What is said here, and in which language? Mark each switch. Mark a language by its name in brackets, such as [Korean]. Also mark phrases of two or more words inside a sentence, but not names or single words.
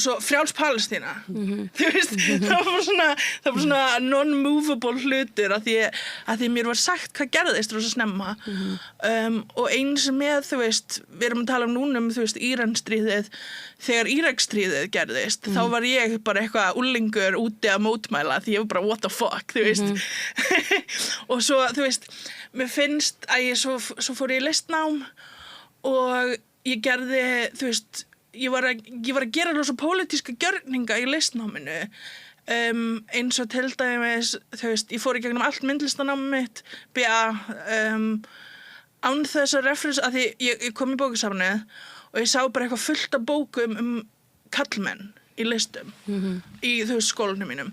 [Icelandic] svo frjáls Palestína þú veist, það var svona non-movable hlutur að því mér var sagt hvað gerðist rosa snemma og eins með, þú veist, við erum að tala núna þú veist, Íransstríðið þegar Íraksstríðið gerðist, þá var ég bara eitthvað úlingur úti að mótmæla því ég var bara [English] what the fuck, [Icelandic] þú veist og svo, þú veist, mér finnst að svo fór ég í listnám og ég gerði, þú veist, ég var að gera rosa pólitíska gjörninga í listnáminu eins og til dæmis, þú veist, ég fór í gegnum allt myndlistanámið mitt, BA án þess að reference, að því ég kom í bókasafnið og ég sá bara eitthvað fullt af bókum kallmenn í listum í skólanum mínum.